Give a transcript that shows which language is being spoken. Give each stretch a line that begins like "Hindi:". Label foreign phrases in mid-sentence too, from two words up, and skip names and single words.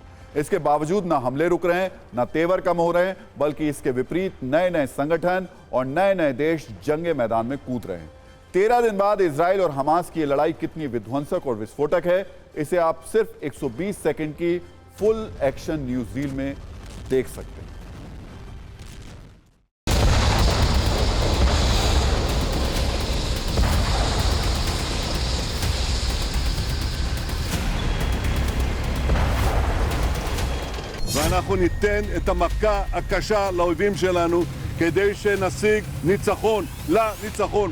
Hindi: इसके बावजूद ना हमले रुक रहे हैं, ना तेवर कम हो रहे हैं, बल्कि इसके विपरीत नए नए संगठन और नए नए देश जंगे मैदान में कूद रहे हैं। 13 दिन बाद इजराइल और हमास की लड़ाई कितनी विध्वंसक और विस्फोटक है, इसे आप सिर्फ 120 सेकंड की
English: full action news reel
Hindi: में देख सकते हैं।
Hebrew: ואנחנו ניתן את המכה הקשה לאויבים שלנו כדי שנשיג ניצחון לניצחון.